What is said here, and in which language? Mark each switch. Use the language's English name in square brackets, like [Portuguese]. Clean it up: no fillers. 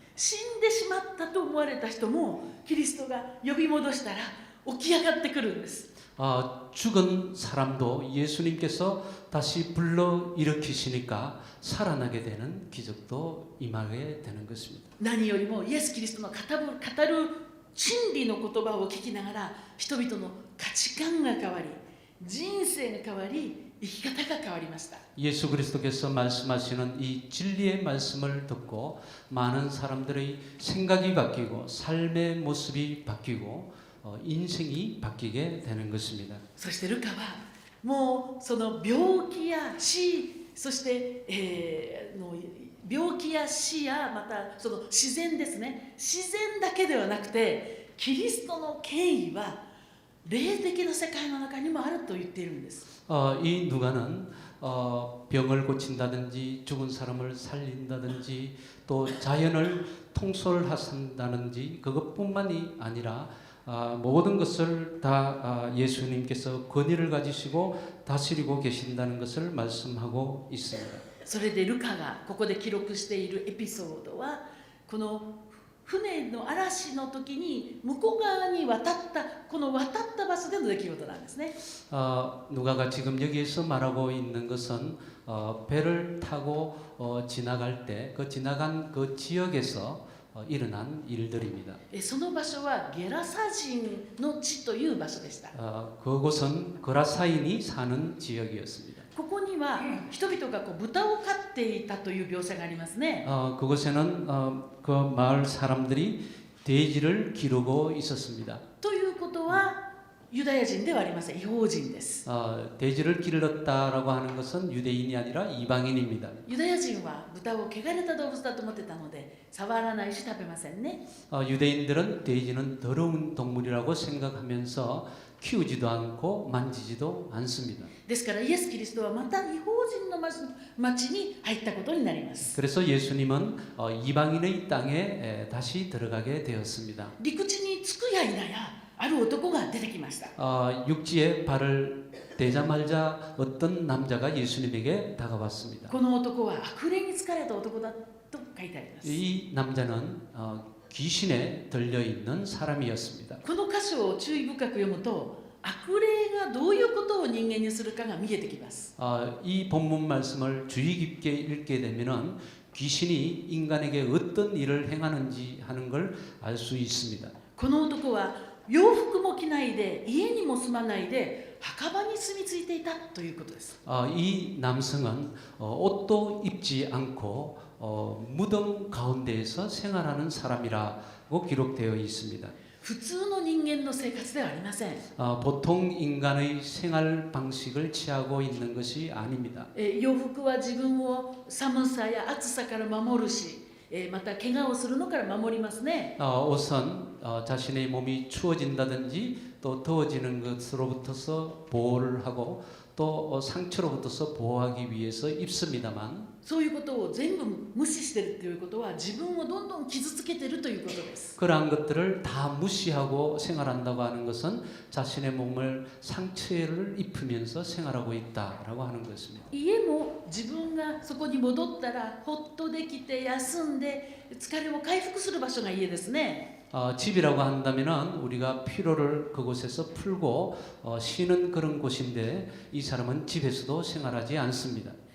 [Japanese] 死んでしまったと思われた人もキリストが呼び戻したら起き上がってくるんです。 [Korean] 죽은 사람도 예수님께서 다시 불러 일으키시니까 살아나게 되는 기적도 임하게 되는 것입니다. [Japanese] 何よりもイエス・キリストの語る真理の言葉を聞きながら人々の価値観が変わり人生が変わり生き方が変わりました。 [Korean] 예수 그리스도께서 말씀하시는 이 진리의 말씀을 듣고 많은 사람들의 생각이 바뀌고 삶의 모습이 바뀌고 인생이 바뀌게 되는 것입니다. [Japanese] そしてルカはもうその病気や死そして、病気や死やまたその自然ですね、自然だけではなくてキリストの権威は霊的な世界の中にもあると言っているんです。 [Korean] 이 누가는 병을 고친다든지 죽은 사람을 살린다든지 또 자연을 통솔하신다든지 그것뿐만이 아니라 모든 것을 다 예수님께서 권위를 가지시고 다스리고 계신다는 것을 말씀하고 있습니다. [Japanese] それでルカがここで記録しているエピソードはこの船の嵐の時に向こう側に渡った場所での出来事なんですね。 [Korean] 누가가 지금 여기에서 말하고 있는 것은 배를 타고 지나갈 때 그 지나간 그 지역에서 일어난 일들입니다. [Japanese] その場所はゲラサ人の地という場所でした。 [Korean] 그곳은 거라사인이 사는 지역이었습니다. [Japanese] ここには人々が豚を飼っていたという描写がありますね。 [Korean] 그곳에는 그 마을 사람들이 돼지를 기르고 있었습니다. [Japanese] ということはユダヤ人ではありません。異邦人です。 [Korean] 돼지를 기르렀다라고 하는 것은 유대인이 아니라 이방인입니다. [Japanese] ユダヤ人は豚を汚れた動物だと思ってたので触らないし食べませんね。 [Korean] 유대인들은 돼지는 더러운 동물이라고 생각하면서 키우지도 않고 만지지도 않습니다. [Japanese] ですからイエス・キリストはまた異邦人の町に入ったことになります。 [Korean] 그래서 예수님은 이방인의 땅에 다시 들어가게 되었습니다. [Japanese] 陸地に着くや否やある男が出てきました。 [Korean] 육지에 발을 대자마자 어떤 남자가 예수님에게 다가왔습니다. [Japanese] この男は悪霊に疲れた男だと書いてあります。 [Korean] 이 남자는 귀신에 들려 있는 사람이었습니다. [Japanese] この箇所を注意深く読むと悪霊がどういうことを人間にするかが見えてきます。 [Korean] 이 본문 말씀을 주의 깊게 읽게 되면은 귀신이 인간에게 어떤 일을 행하는지 하는 걸 알 수 있습니다. [Japanese] この男は洋服も着ないで家にも住まないで墓場に住み着いていたということです。 [Korean] 이 남성은 옷도 입지 않고 무덤 가운데에서 생활하는 사람이라고 기록되어 있습니다. [Japanese] 普通の人間の生活ではありません。 [Korean] 보통 인간의 생활 방식을 취하고 있는 것이 아닙니다. [Japanese] 洋服は自分を寒さや暑さから守るし、また怪我をするのから守りますね。 [Korean] 옷은 자신의 몸이 추워진다든지 또 더워지는 것으로부터서 보호를 하고 또 상처로부터서 보호하기 위해서 입습니다만 [Japanese] そういうことを全部無視してるということは自分をどんどん傷つけてるということです。 [Korean] 그러한 것들을 다 무시하고 생활한다고 하는 것은 자신의 몸을 상처를 입히면서 생활하고 있다라고 하는 것입니다. [Japanese] 家も自分がそこに戻ったらほっとできて休んで疲れを回復する場所が家ですね。 [Korean] 집이라고 한다면은 우리가 피로를 그곳에서 풀고 쉬는 그런 곳인데 이 사람은 집에서도 생활하지 않습니다.